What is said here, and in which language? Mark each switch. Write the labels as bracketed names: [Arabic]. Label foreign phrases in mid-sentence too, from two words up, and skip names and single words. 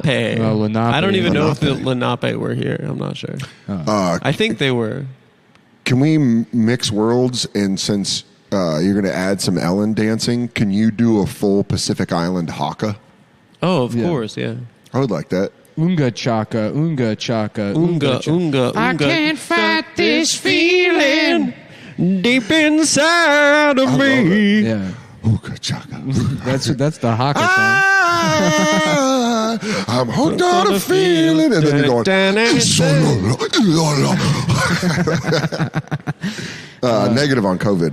[English] Lenape. I don't even know if the Lenape. Lenape were here. I'm not sure. Uh, I think they were. Can we mix worlds? And since you're going to add some Ellen dancing, can you do a full Pacific Island haka? Oh, of Yeah. course, yeah. I would like that. Unga chaka, unga chaka, Unga, unga, unga. I can't fight this feeling. deep inside of love me. Yeah. Ooga chaka. That's the haka song. I'm hooked on a feeling. And then you're going, negative on COVID.